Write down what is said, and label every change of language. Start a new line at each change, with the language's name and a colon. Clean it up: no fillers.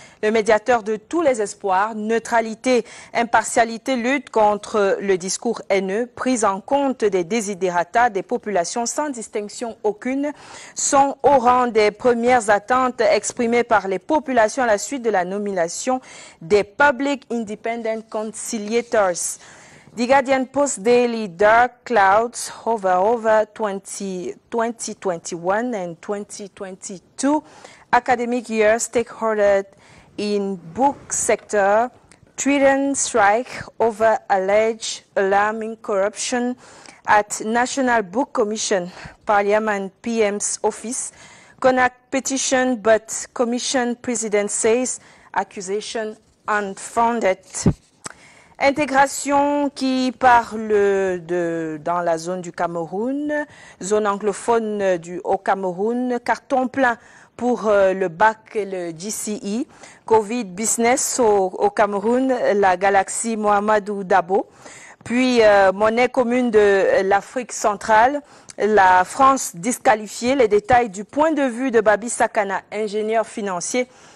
French: Le médiateur de tous les espoirs, neutralité, impartialité, lutte contre le discours haineux, prise en compte des desiderata des populations sans distinction aucune, sont au rang des premières attentes exprimées par les populations à la suite de la nomination des Public Independent Conciliators.
English: The Guardian Post Daily Dark Clouds hover over 2021 and 2022 academic year. Stakeholders in book sector threaten strike over alleged alarming corruption at National Book Commission. Parliament PM's office connect petition, but Commission President says accusation unfounded.
French: Intégration qui parle dans la zone du Cameroun, zone anglophone au Cameroun, carton plein pour le bac et le GCE, Covid business au Cameroun, la galaxie Mohamedou Dabo, puis monnaie commune de l'Afrique centrale, la France disqualifiée, les détails du point de vue de Babi Sakana, ingénieur financier.